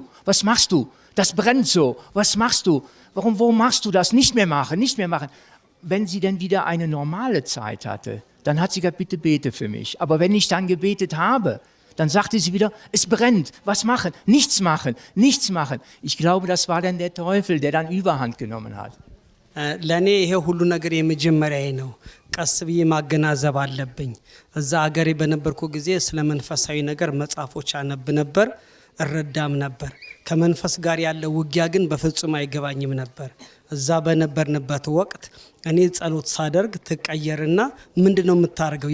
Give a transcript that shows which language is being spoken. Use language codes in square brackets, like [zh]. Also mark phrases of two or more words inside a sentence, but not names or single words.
[de] Was machst du? Das brennt so. Was machst du? Warum machst du das? Nicht mehr machen, nicht mehr machen. Wenn sie dann wieder eine normale Zeit hatte, dann hat sie gesagt, bitte bete für mich. Aber wenn ich dann gebetet habe, dann sagte sie wieder, es brennt. Was machen? Nichts machen, nichts machen. Ich glaube, das war dann der Teufel, der dann Überhand genommen hat. [am] ለኔ ይሄ ሁሉ ነገር የመጀመሪያዬ ነው። ቀስ ብዬ ማገናዘብ አለብኝ። እዛ ሀገሬ በነበርኩ ጊዜ ስለ መንፈሳዊ ነገር መጽሐፎች አነብ ነበር፣ እረዳም ነበር። ከመንፈስ ጋር ያለው ውጊያ ግን በፍጹም አይገባኝም ነበር። እዛ በነበርንበት ወቅት እኔ ጸሎት ሳደርግ ትቀየርና ምንድነው የምታደርገው?